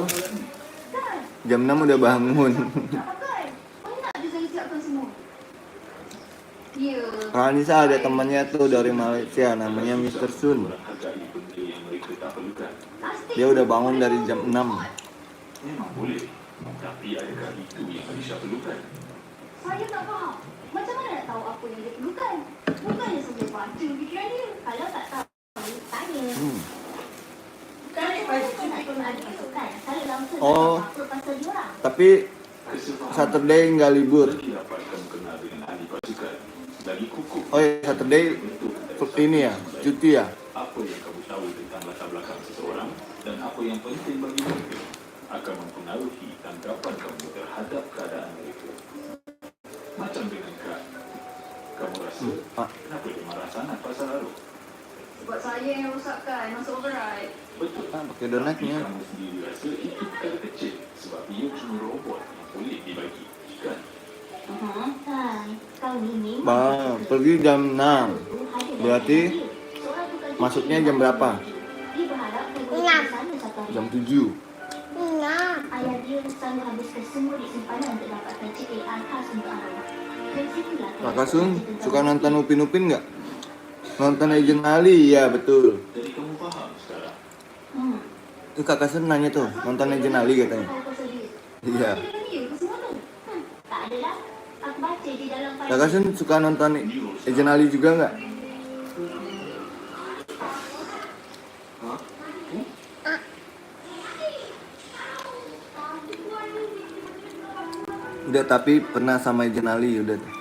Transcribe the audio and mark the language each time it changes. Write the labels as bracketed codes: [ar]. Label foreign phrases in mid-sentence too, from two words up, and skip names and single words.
[id] Jam 6 udah bangun. Kak Anissa ada temannya tuh dari Malaysia, namanya Mr. Sun. Dia udah bangun dari jam 6. [ms] Tapi adakah itu yang Alisha perlukan? Saya tak faham. Macam mana nak tahu apa yang dia perlukan? Bukannya saja baca fikiran dia. Kalau tak tahu, tanya. Kalau bukan nak tolong adik pasukan, saya langsung Oh. apa pasal diorang. [id] Tapi Saturday nggak libur. [ms] Dapat kamu kenal dengan ahli pasukan. Lagi kukuh. [id] Oh ya, Saturday ini ya, cuti ya. [ms] Apa yang kamu tahu tentang latar belakang seseorang dan apa yang penting bagi mereka akan mempengaruhi tanggapan kamu terhadap keadaan mereka. Macam dengan Kak. Kamu rasa kenapa dia marah sangat pasal Arif? Sebab saya yang rosakkan masa override. Betul. [id] Pakai donatnya. [ms] Kamu sendiri rasa itu perkara kecil sebab ia cuma robot yang boleh dibagi. Kan? Hai, kau ni memang [id] Bang, pergi jam 6. Berarti masuknya jam berapa? [ms] dia berharap kamu [id] Enam. [ms] sana satu hari. [id] Jam 7. [ms] Nah, Ayah dia selalu habiskan semua duit simpanan untuk dapatkan CAR khas untuk Arwah. Dari situlah [id] Kakak Sun suka nonton Upin Upin nggak? Nonton Agent Ali, ya betul. [ms] Jadi kamu faham sekarang? [id] Itu Kakak Sun nanya tuh, nonton Agent Ali katanya. Iya. [ms] Tak adalah. Aku baca di dalam file. [id] Kakak Sun suka nonton Agent Ali juga nggak? Udah, tapi pernah sama Agent Ali udah tuh.